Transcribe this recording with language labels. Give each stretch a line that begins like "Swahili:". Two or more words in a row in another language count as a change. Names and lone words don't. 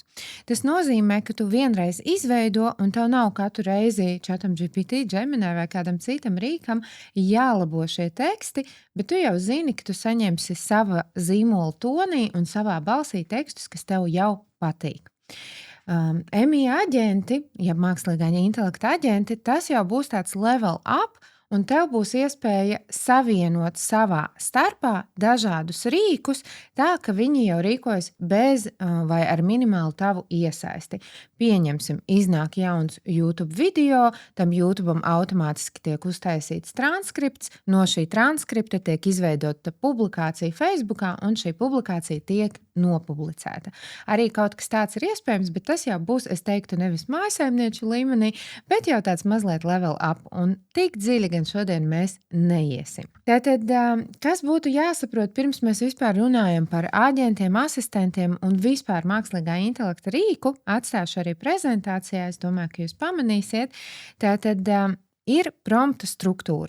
Latvian: Tas nozīmē, ka tu vienreiz izveido, un tev nav katru reizi ChatGPT, Gemini vai kādam citam rīkam jālabo šie teksti, bet tu jau zini, ka tu saņemsi sava zīmola tonī un savā balsī tekstus, kas tev jau patīk. MI aģenti, ja mākslīgā intelekta aģenti, tas jau būs tāds
English: level up,
Latvian: un tev būs iespēja savienot savā starpā dažādus rīkus, tā ka viņi jau rīkojas bez vai ar minimālu tavu iesaisti. Pieņemsim, iznāk jauns YouTube video, tam YouTube'am automātiski tiek uztaisīts transkripts, no šī transkripta tiek izveidota publikācija Facebookā, un šī publikācija tiek nopublicēta. Arī kaut kas tāds ir iespējams, bet tas jau būs, es teiktu, nevis mājsaimnieču līmenī, bet jau tāds mazliet
English: level up,
Latvian: un tik dziļi gan šodien mēs neiesim. Tātad, kas būtu jāsaprot, pirms mēs vispār runājam par aģentiem, asistentiem un vispār mākslīgā intelekta rīku, atstāšu arī prezentācijā, es domāju, ka jūs pamanīsiet. Tātad, ir prompta struktūra.